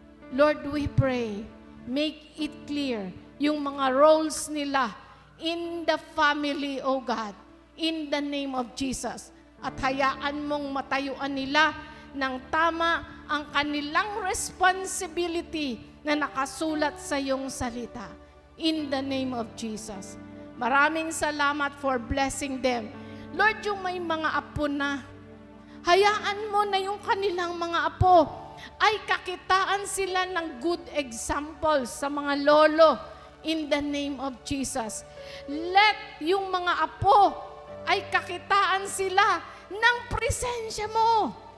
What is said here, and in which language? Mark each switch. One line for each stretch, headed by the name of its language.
English: Lord, we pray, make it clear
Filipino: yung mga
English: roles
Filipino: nila
English: in the family, O God, in the name of Jesus.
Filipino: At hayaan mong matayuan nila ng tama ang kanilang responsibility na nakasulat sa iyong salita.
English: In the name of Jesus.
Filipino: Maraming salamat
English: for blessing them.
Filipino: Lord, yung may mga apo na, hayaan mo na yung kanilang mga apo ay kakitaan sila ng
English: good examples
Filipino: sa mga lolo
English: in the name of Jesus. Let
Filipino: yung mga apo ay kakitaan sila ng presensya mo.